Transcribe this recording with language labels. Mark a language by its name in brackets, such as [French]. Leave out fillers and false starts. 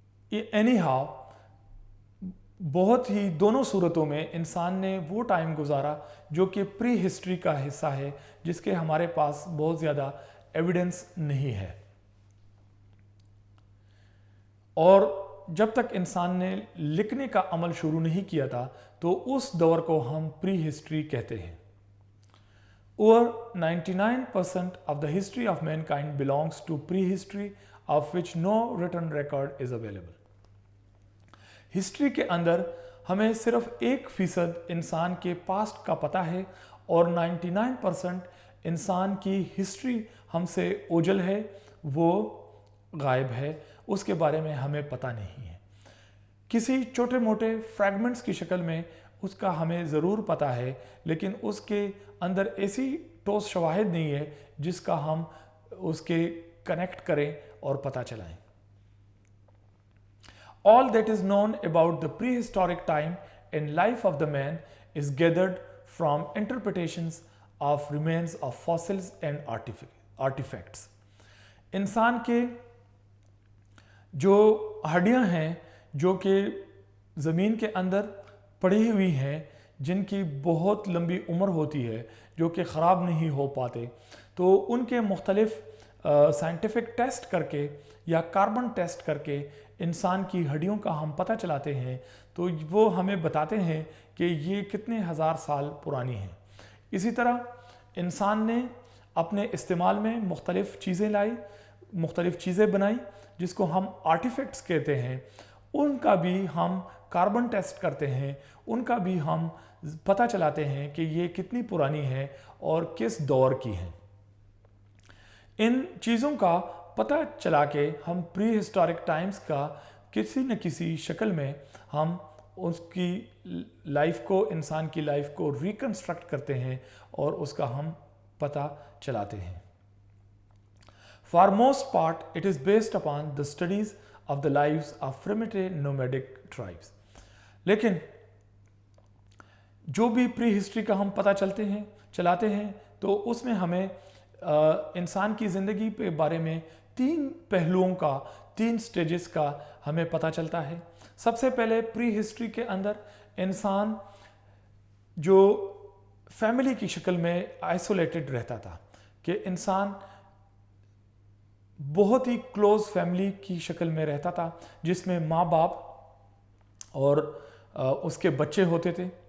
[Urdu] Any how بہت ہی دونوں صورتوں میں انسان نے وہ ٹائم گزارا جو کہ پری ہسٹری کا حصہ ہے، جس کے ہمارے پاس بہت زیادہ ایویڈنس نہیں ہے. اور جب تک انسان نے لکھنے کا عمل شروع نہیں کیا تھا تو اس دور کو ہم پری ہسٹری کہتے ہیں. [English] Over 99% of the history of mankind belongs to prehistory, of which no written record is available. [Urdu] History کے اندر ہمیں صرف 1% انسان کے پاسٹ کا پتہ ہے، اور 99% انسان کی ہسٹری ہم سے اوجھل ہے، وہ غائب ہے، اس کے بارے میں ہمیں پتہ نہیں ہے. کسی چھوٹے موٹے فریگمنٹس کی شکل میں اس کا ہمیں ضرور پتہ ہے، لیکن اس کے اندر ایسی ٹھوس شواہد نہیں ہے جس کا ہم اس کے کنیکٹ کریں اور پتہ چلائیں. [English] All that is known about the prehistoric time and life of the man is gathered from interpretations of remains of fossils and artifacts. [Urdu] انسان کے جو ہڈیاں ہیں جو کہ زمین کے اندر پڑی ہوئی ہیں، جن کی بہت لمبی عمر ہوتی ہے، جو کہ خراب نہیں ہو پاتے، تو ان کے مختلف سائنٹیفک ٹیسٹ کر کے یا کاربن ٹیسٹ کر کے انسان کی ہڈیوں کا ہم پتہ چلاتے ہیں، تو وہ ہمیں بتاتے ہیں کہ یہ کتنے ہزار سال پرانی ہیں. اسی طرح انسان نے اپنے استعمال میں مختلف چیزیں لائی، مختلف چیزیں بنائی، جس کو ہم آرٹیفیکٹس کہتے ہیں. ان کا بھی ہم کاربن ٹیسٹ کرتے ہیں، ان کا بھی ہم پتہ چلاتے ہیں کہ یہ کتنی پرانی ہے اور کس دور کی ہیں. ان چیزوں کا پتہ چلا کے ہم پری ہسٹورک ٹائمز کا کسی نہ کسی شکل میں ہم اس کی لائف کو، انسان کی لائف کو ریکنسٹرکٹ کرتے ہیں اور اس کا ہم پتہ چلاتے ہیں. [English] For most part, it is based upon the studies of the lives of primitive nomadic tribes. [Urdu] لیکن جو بھی پری ہسٹری کا ہم پتہ چلاتے ہیں تو اس میں ہمیں انسان کی زندگی کے بارے میں 3 پہلوؤں کا، 3 سٹیجز کا ہمیں پتہ چلتا ہے. سب سے پہلے پری ہسٹری کے اندر انسان جو فیملی کی شکل میں آئسولیٹڈ رہتا تھا، کہ انسان بہت ہی کلوز فیملی کی شکل میں رہتا تھا، جس میں ماں باپ اور اس کے بچے ہوتے تھے.